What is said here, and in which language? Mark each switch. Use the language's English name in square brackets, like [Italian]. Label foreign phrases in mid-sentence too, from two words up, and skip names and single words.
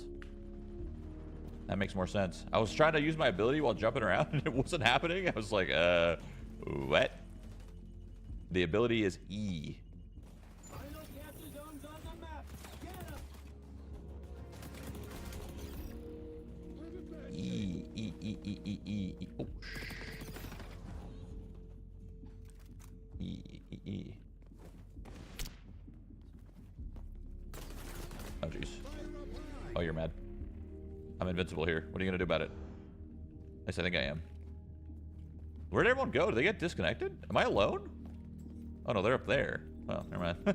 [English] That makes more sense. I was trying to use my ability while jumping around and it wasn't happening. I was like, what? The ability is E. Final capture zones on the map. Get 'em. E, E, E, E, E, E, E. Oh, E, E, E. Oh, jeez. Oh, you're mad. I'm invincible here. What are you gonna do about it? At least I think I am. Where'd everyone go? Did they get disconnected? Am I alone? Oh, no, they're up there. Oh, never mind.